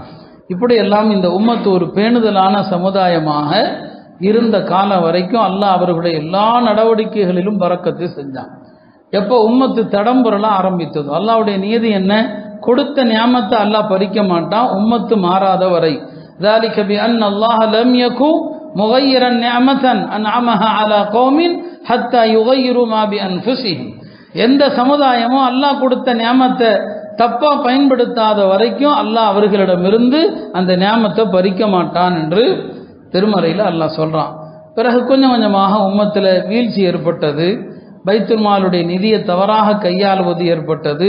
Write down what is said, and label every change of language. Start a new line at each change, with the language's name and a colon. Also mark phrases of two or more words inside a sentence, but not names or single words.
Tamil: இப்படி எல்லாம் இந்த உம்மத்து ஒரு பேணுதலான சமுதாயமாக இருந்த காலம் வரைக்கும் அல்லாஹ் அவர்களுடைய எல்லா நடவடிக்கைகளிலும் பரக்கத்து செஞ்சான். எப்போ உம்மத்து தடம்புரலாம் ஆரம்பித்ததோ, அல்லாஹ்வுடைய நியதி என்ன, கொடுத்த நியாமத்தை அல்லாஹ் பறிக்க மாட்டான் உம்மத்து மாறாத வரை.
Arabic: ذَلِكَ بِأَنَّ اللَّهَ لَمْ يَكُنْ مُغَيِّرًا نِعْمَةً أَنْعَمَهَا عَلَى قَوْمٍ حَتَّى يُغَيِّرُوا مَا بِأَنفُسِهِمْ.
Tamil: எந்த சமுதாயமும் அல்லாஹ் கொடுத்த நியாமத்தை தப்பா பயன்படுத்தாத வரைக்கும் அல்லாஹ் அவர்களிடமிருந்து அந்த நியாமத்தை பறிக்க மாட்டான் என்று திருமறையில் அல்லாஹ் சொல்றான். பிறகு கொஞ்சம் கொஞ்சமாக உம்மத்தில் வீழ்ச்சி ஏற்பட்டது. பைத்துல் மாலுடைய நிதியை தவறாக கையாளுவது ஏற்பட்டது.